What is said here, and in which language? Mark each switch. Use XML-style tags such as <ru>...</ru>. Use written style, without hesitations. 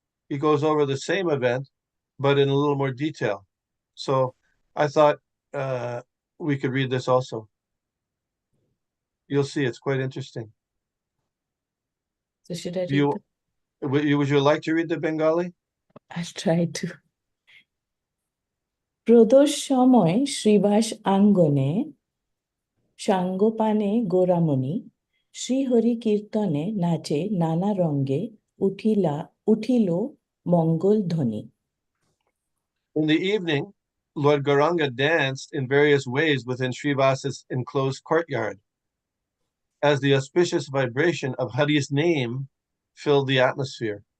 <en>He goes over the same event, but in a little more detail. So I thought we could read this also. You'll see, it's quite interesting. So should I read Would you like to read the Bengali? I'll try to.</en> <bn>Pradosh সময় শ্রীবাস আঙ্গনে সাঙ্গপানে গোরামণি শ্রীহরি কীর্তনে নাচে নানা রঙ্গে উঠিল মঙ্গল ধ্বনি.</bn> <en>In the evening, Lord Gauranga danced in various ways within Srivasa's enclosed courtyard, as the auspicious vibration of Hari's name filled the atmosphere.</en>